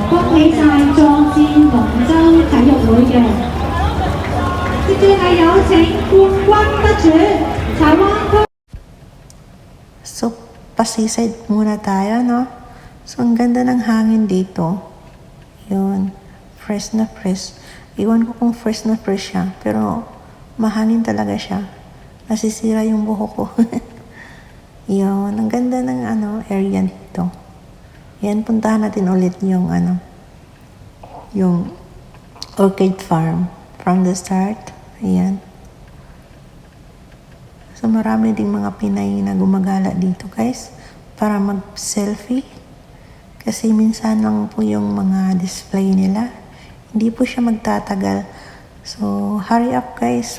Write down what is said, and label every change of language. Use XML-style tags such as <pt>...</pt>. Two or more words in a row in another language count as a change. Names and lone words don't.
<yue>氣晒壯志龍舟體育會嘅。接住係有請冠軍得主柴灣區。</yue> <tl>So, pasiside muna tayo, no? So, ang ganda ng hangin dito. Yun. Fresh na fresh. Iwan ko kung fresh na fresh siya. Pero, mahangin talaga siya. Nasisira yung buhok ko. Yun. Ang ganda ng area dito. Yan, puntahan natin ulit yung yung orchid farm.</tl> <en>From the start.</en> <tl>Ayan. So, marami ding mga Pinay na gumagala dito, guys, para mag-selfie. Kasi minsan lang po yung mga display nila. Hindi po siya magtatagal.</tl> <en>So, hurry up, guys.</en>